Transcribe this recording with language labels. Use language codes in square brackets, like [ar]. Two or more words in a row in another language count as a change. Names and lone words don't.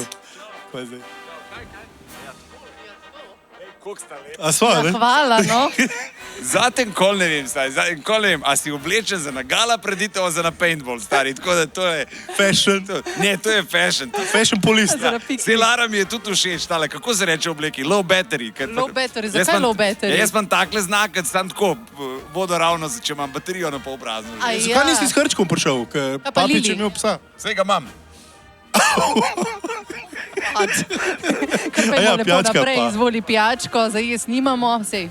[sl] Kaj zdaj? A sva, ne? Hvala, no. Zatem kol ne vem, a si oblečen za na gala preditev, a za na paintball, stari, tako da to je... Fashion. Ne, to je fashion. [en] Fashion police. Se Lara mi je tudi všeč, tale, kako se reče obleki? Low battery. Low battery, zakaj low battery? [sl] Jaz imam takle znak, sam tako, vodoravno, če imam baterijo na pol prazno. Zakaj nisi s hrčkom prišel, ker Papič je imel psa? Vsega imam. Kar pa je lepo naprej, izvoli pijačko, za jes nimamo, sej.